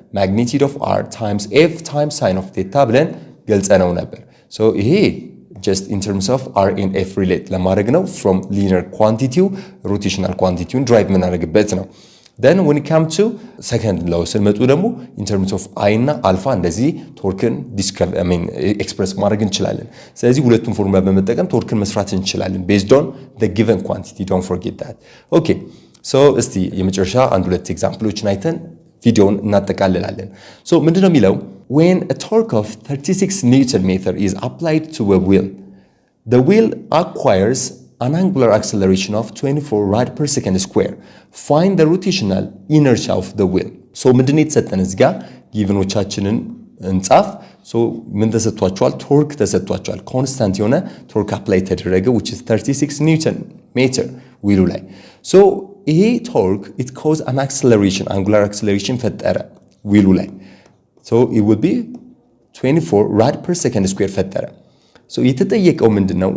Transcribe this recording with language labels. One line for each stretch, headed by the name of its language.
Amharic: ማግኒቲዩድ ኦፍ r ታይምስ f ታይምስ ሳይን ኦፍ ቴታ ብለን ገልጸነው ነበር። ሶ ይሄ just in terms of r and f relate ለማድረግ ነው።
English: from linear quantity rotational quantity
Amharic: ድራይቭ የምናደርግበት ነው። then when it comes to second law ስንመጡ ደግሞ in terms of I እና አልፋ እንደዚህ ቶርክን ኤክስፕረስ ማድረግ እንችላለን። ስለዚህ ሁለቱም ፎርሙላ በመጠቀም ቶርክን መስራት እንችላለን
English: based on the given quantity. Don't forget that.
Amharic: Okay, so እስቲ የመጨረሻ አንድ ሁለት ኤግዛምፕሎችን አይተን ቪዲዮውን እናጠቃልላለን። so ምንድነው የሚለው?
English: when a torque of 36 Newton meter is applied to a wheel, the wheel acquires an angular acceleration of 24 rad per second square. Find the rotational inertia of the wheel.
Amharic: So ምንድነው የተሰጠን እዚህ ጋር ጊቭኖቻችንን እንጻፍ። so ምን ተሰጥቷቸዋል? ቶርክ ተሰጥቷቸዋል። ኮንስታንት የሆነ ቶርክ አፕላይ ተደረገ which is 36 Newton meter ዊሉ ላይ። so ይሄ ቶርክ
English: it caused an acceleration, angular acceleration
Amharic: ፈጠረ ዊሉ ላይ። so it would be 24 rad per second square ፈጠረ። so የተጠየቀው ምንድነው?